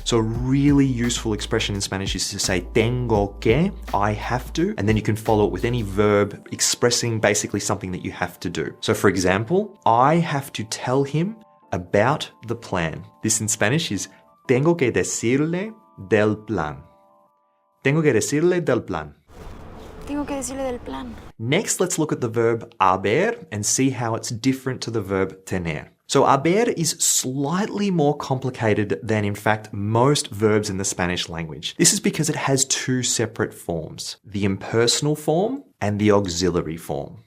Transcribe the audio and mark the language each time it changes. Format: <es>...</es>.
<en>So a really useful expression in Spanish is to say tengo que, I have to, and then you can follow it with any verb expressing basically something that you have to do. So for example, I have to tell him about the plan. This in Spanish is</en> <es>tengo que decirle del plan. Tengo que decirle del plan. Tengo que decirle del plan.</es> <en>Next, let's look at the verb haber and see how it's different to the verb tener. So haber is slightly more complicated than, in fact, most verbs in the Spanish language. This is because it has two separate forms, the impersonal form and the auxiliary form.</en>